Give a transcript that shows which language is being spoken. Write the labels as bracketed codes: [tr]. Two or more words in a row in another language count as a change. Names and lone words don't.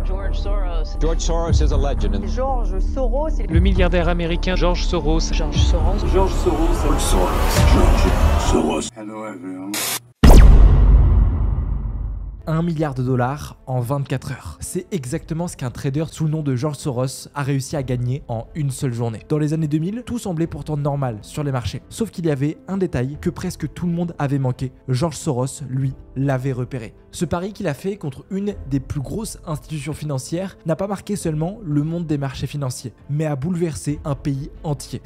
[en] George Soros. George Soros is a legend. George Soros. [fr] Le milliardaire américain George Soros. George Soros. George Soros. George Soros. George Soros. [en] Hello everyone. [fr] 1 milliard de dollars en 24 heures. C'est exactement ce qu'un trader sous le nom de George Soros a réussi à gagner en une seule journée. Dans les années 2000, tout semblait pourtant normal sur les marchés. Sauf qu'il y avait un détail que presque tout le monde avait manqué. George Soros, lui, l'avait repéré. Ce pari qu'il a fait contre une des plus grosses institutions financières n'a pas marqué seulement le monde des marchés financiers, mais a bouleversé un pays entier.